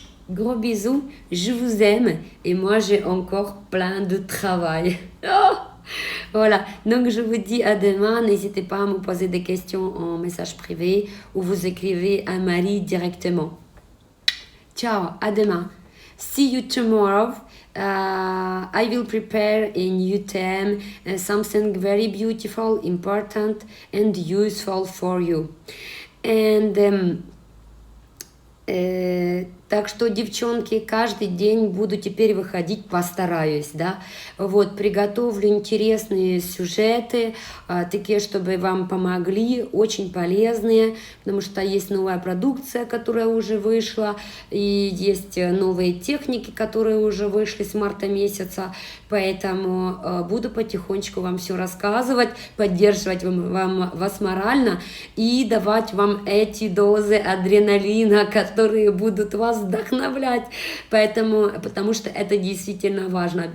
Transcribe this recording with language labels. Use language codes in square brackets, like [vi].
[fr] Gros bisous, je vous aime et moi j'ai encore plein de travail. Voilà, donc je vous dis à demain. N'hésitez pas à me poser des questions en message privé ou vous écrivez à Marie directement. Ciao, à demain. [en] See you tomorrow. I will prepare a new theme, something very beautiful, important and useful for you. And [ru] так что, девчонки, каждый день буду теперь выходить, постараюсь, да, вот, приготовлю интересные сюжеты, такие, чтобы вам помогли, очень полезные, потому что есть новая продукция, которая уже вышла, и есть новые техники, которые уже вышли с марта месяца, поэтому буду потихонечку вам все рассказывать, поддерживать вас морально и давать вам эти дозы адреналина, которые будут вас вдохновлять, потому что это действительно важно.